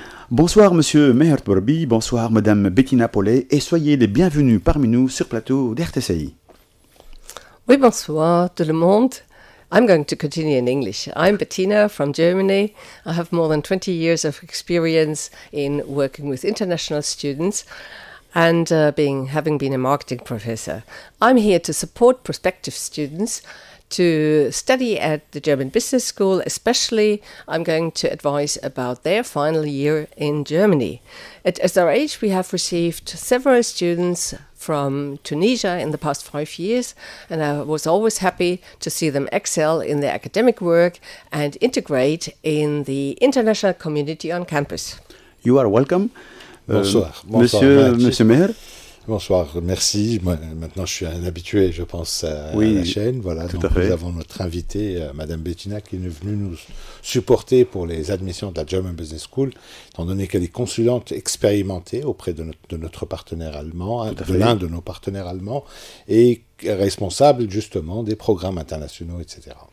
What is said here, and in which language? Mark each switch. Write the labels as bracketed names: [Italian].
[French] Bonsoir Monsieur Meher Tborbi, bonsoir Madame Bettina Pollet et soyez les bienvenus parmi nous sur plateau d'RTCI. Oui, bonsoir tout le monde. [English] I'm going to continue in English. I'm Bettina from Germany. I have more than 20 years of experience in working with international students and having been a marketing professor. I'm here to support prospective students to study at the German Business School. Especially, I'm going to advise about their final year in Germany. At SRH, we have received several students from Tunisia in the past 5 years, and I was always happy to see them excel in their academic work and integrate in the international community on campus. You are welcome. [French] Bonsoir. Monsieur Meher. Bonsoir, merci. Moi, maintenant, je suis un habitué, je pense, à la chaîne. Voilà, donc nous avons notre invitée, Madame Bettina, qui est venue nous supporter pour les admissions de la German Business School, étant donné qu'elle est consulante expérimentée auprès de notre partenaire allemand, de l'un de nos partenaires allemands, et responsable justement des programmes internationaux, etc.